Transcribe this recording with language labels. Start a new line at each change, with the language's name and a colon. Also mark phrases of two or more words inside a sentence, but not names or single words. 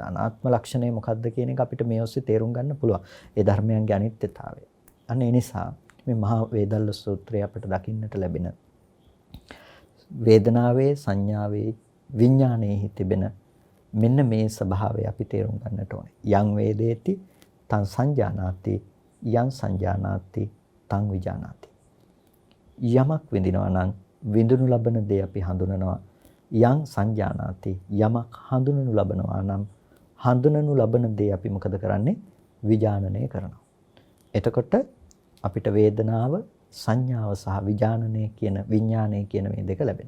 Sinhala: අනාත්ම ලක්ෂණය මොකක්ද කියන එක අපිට මේ ඔස්සේ තේරුම් ගන්න පුළුවන්. ඒ ධර්මයන්ගේ අනිත්‍යතාවය. අන්න ඒ නිසා මේ මහා වේදල්ල සූත්‍රය අපිට දකින්නට ලැබෙන වේදනාවේ, සංඥාවේ, විඥානයේ තිබෙන මෙන්න මේ ස්වභාවය අපි තේරුම් ගන්නට ඕනේ.
Pali: යං වේදේති තං සංජානාති යං සංජානාති තං විජානාති.
Sinhala: යමක් විඳිනවා නම් විඳුණු ලබන දේ අපි හඳුනනවා.
Pali: යං සංජානාති
Sinhala: යමක් හඳුනනු ලබනවා නම් හඳුනනු ලබන දේ අපි මොකද කරන්නේ? විජානනය කරනවා. එතකොට අපිට වේදනාව, සංඥාව සහ විජානනය කියන විඥානය කියන මේ දෙක ලැබෙනවා.